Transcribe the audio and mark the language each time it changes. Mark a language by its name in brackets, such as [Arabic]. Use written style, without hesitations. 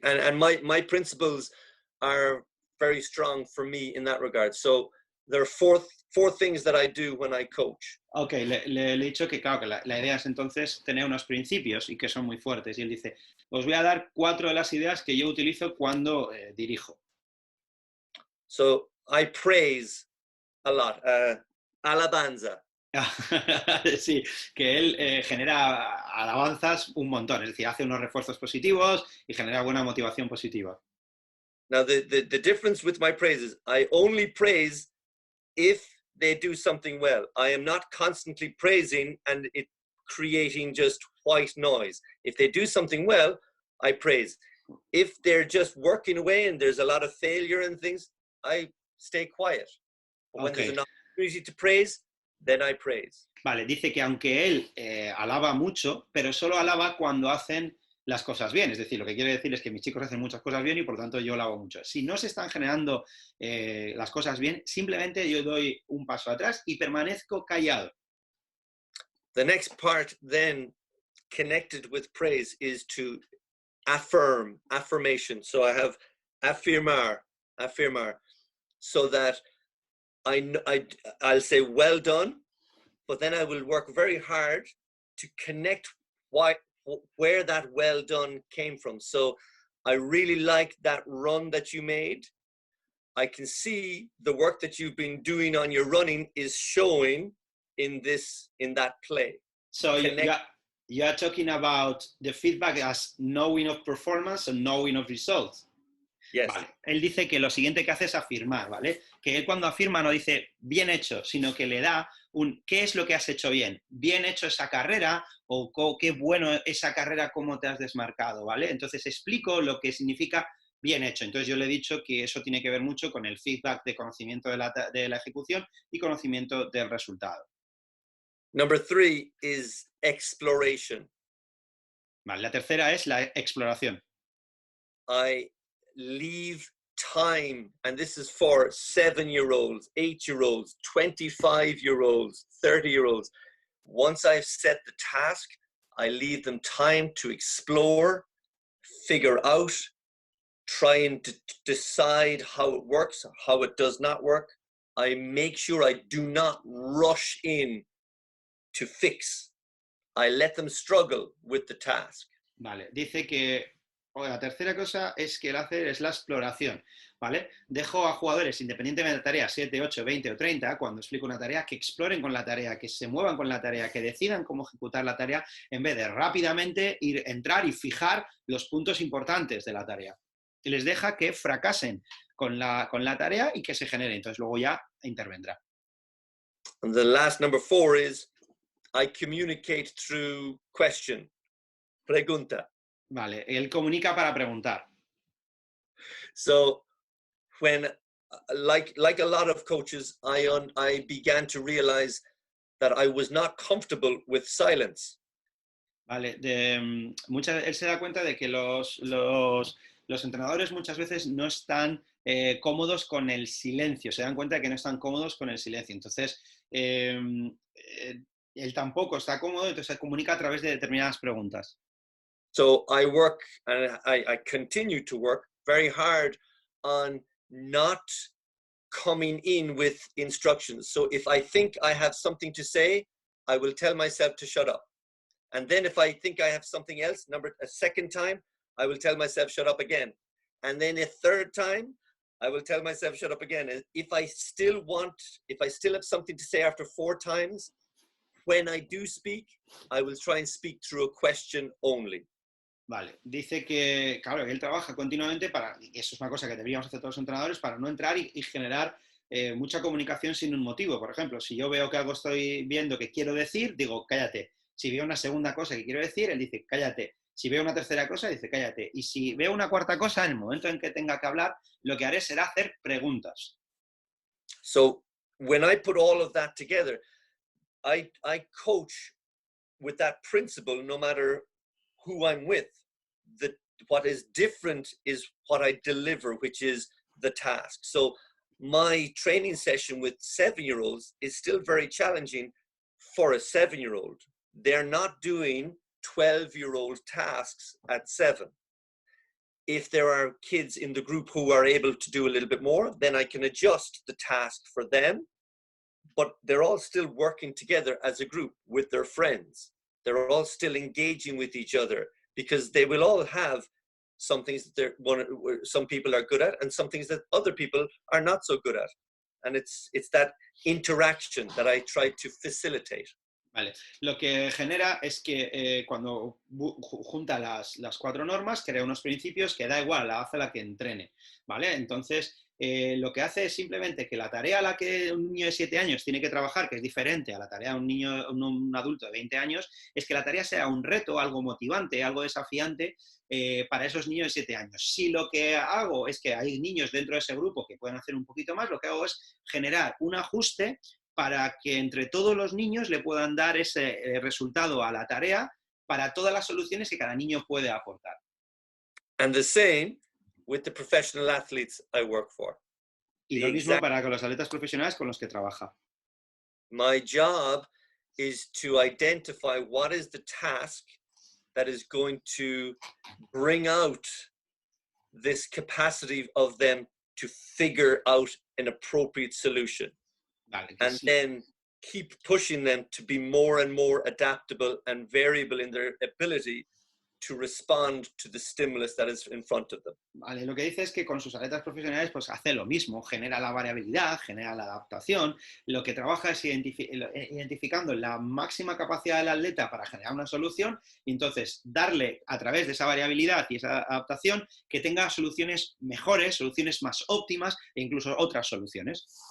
[English] And my principles are very strong for me in that regard. So there are four things that I do when I coach. [Spanish] Ok, le he dicho que claro, que la idea es entonces tener unos principios y que son muy fuertes. Y él dice, os voy a dar 4 de las ideas que yo utilizo cuando dirijo. [English] So I praise a lot. Alabanza. [Spanish] Sí, que él genera alabanzas un montón, es decir, hace unos refuerzos positivos y genera buena motivación positiva. [English] Now, the difference with my praise is I only praise if they do something well. I am not constantly praising and it creating just white noise. If they do something well, I praise. If they're just working away and there's a lot of failure and things, I stay quiet. But when there's an opportunity to praise, then I praise. [Spanish] Vale, dice que aunque él alaba mucho, pero solo alaba cuando hacen las cosas bien. Es decir, lo que quiere decir es que mis chicos hacen muchas cosas bien y por lo tanto yo alabo mucho. Si no se están generando las cosas bien, simplemente yo doy un paso atrás y permanezco callado. [English] The next part then connected with praise is to affirm, affirmation. So I have afirmar, so that I'll say well done, but then I will work very hard to connect where that well done came from. So I really like that run that you made. I can see the work that you've been doing on your running is showing in that play. So you are talking about the feedback as knowing of performance and knowing of results. Yes. [Spanish] Vale. Él dice que lo siguiente que hace es afirmar, ¿vale? Que él cuando afirma no dice bien hecho, sino que le da un ¿qué es lo que has hecho bien? ¿Bien hecho esa carrera? ¿O qué bueno esa carrera, cómo te has desmarcado? ¿Vale? Entonces explico lo que significa bien hecho. Entonces yo le he dicho que eso tiene que ver mucho con el feedback de conocimiento de la ejecución y conocimiento del resultado. [English] Number 3 is exploration. [Spanish] Vale, la tercera es la exploración. [English] I leave time, and this is for 7-year-olds, 8-year-olds, 25-year-olds, 30-year-olds. Once I've set the task, I leave them time to explore, figure out, try and decide how it works, how it does not work. I make sure I do not rush in to fix. I let them struggle with the task. [Spanish] Vale, dice que la tercera cosa es que él hace es la exploración, ¿vale? Dejo a jugadores, independientemente de la tarea, 7, 8, 20 o 30, cuando explico una tarea, que exploren con la tarea, que se muevan con la tarea, que decidan cómo ejecutar la tarea, en vez de rápidamente entrar y fijar los puntos importantes de la tarea. Y les deja que fracasen con la tarea y que se genere. Entonces luego ya intervendrá. [English] And the last number 4 is I communicate through question, pregunta. [Spanish] Vale, él comunica para preguntar. [English] So when, like a lot of coaches, I began to realize that I was not comfortable with silence. [Spanish] Vale, él se da cuenta de que los entrenadores muchas veces no están cómodos con el silencio, se dan cuenta de que no están cómodos con el silencio. Entonces, él tampoco está cómodo, entonces se comunica a través de determinadas preguntas. [English] So I work, and I continue to work very hard on not coming in with instructions. So if I think I have something to say, I will tell myself to shut up. And then if I think I have something else, a second time, I will tell myself shut up again. And then a third time, I will tell myself shut up again. And if I still have something to say after 4 times, when I do speak, I will try and speak through a question only. [Spanish] Vale, dice que, claro, él trabaja continuamente y eso es una cosa que deberíamos hacer todos los entrenadores, para no entrar y generar mucha comunicación sin un motivo. Por ejemplo, si yo veo que algo estoy viendo que quiero decir, digo, cállate. Si veo una segunda cosa que quiero decir, él dice, cállate. Si veo una tercera cosa, dice, cállate. Y si veo una cuarta cosa, en el momento en que tenga que hablar, lo que haré será hacer preguntas. [English] So when I put all of that together, I coach with that principle no matter who I'm with. What is different is what I deliver, which is the task. So my training session with 7-year-olds is still very challenging for a 7-year-old. They're not doing 12-year-old tasks at 7. If there are kids in the group who are able to do a little bit more, then I can adjust the task for them. But they're all still working together as a group with their friends. They're all still engaging with each other, because they will all have some things that some people are good at and some things that other people are not so good at. And it's that interaction that I try to facilitate. [Spanish] Vale. Lo que genera es que cuando junta las 4 normas, crea unos principios que da igual, la hace la que entrene, ¿vale? Entonces, lo que hace es simplemente que la tarea a la que un niño de 7 años tiene que trabajar, que es diferente a la tarea de un adulto de 20 años, es que la tarea sea un reto, algo motivante, algo desafiante para esos niños de 7 años. Si lo que hago es que hay niños dentro de ese grupo que pueden hacer un poquito más, lo que hago es generar un ajuste para que entre todos los niños le puedan dar ese resultado a la tarea para todas las soluciones que cada niño puede aportar. [English] And the same with the professional athletes I work for. [Spanish] Y lo mismo para con los atletas profesionales con los que trabaja. [English] My job is to identify what is the task that is going to bring out this capacity of them to figure out an appropriate solution. [Spanish] Vale, [English] And [Spanish] sí. [English] then keep pushing them to be more and more adaptable and variable in their ability to respond to the stimulus that is in front of them. [Spanish] Vale, lo que dice es que con sus atletas profesionales pues hace lo mismo, genera la variabilidad, genera la adaptación, lo que trabaja es identificando la máxima capacidad del atleta para generar una solución y entonces darle a través de esa variabilidad y esa adaptación que tenga soluciones mejores, soluciones más óptimas e incluso otras soluciones.